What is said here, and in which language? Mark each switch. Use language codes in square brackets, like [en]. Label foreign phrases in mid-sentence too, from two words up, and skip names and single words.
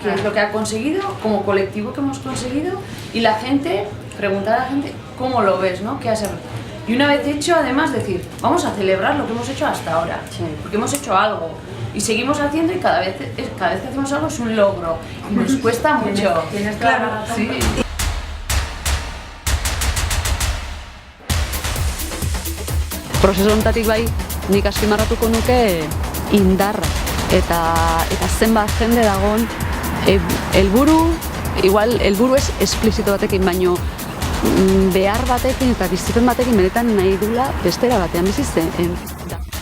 [es] ¿Qué es lo que ha conseguido? Como colectivo que hemos conseguido y la gente, preguntar a la gente cómo lo ves, ¿no? ¿Qué has hecho? Y una vez hecho, además decir, vamos a celebrar lo que hemos hecho hasta ahora, porque hemos hecho algo. Y seguimos haciendo y cada vez que hacemos algo es un logro y nos cuesta mucho. Tienes claro, sí. [eu] Prozesu honetatik bai, nik azpimarratuko nuke indarra eta zenbat jende dagoen helburu ez esplizito batekin, baino behar batekin eta bizipen batekin benetan nahi dula bestera batean bizitzen.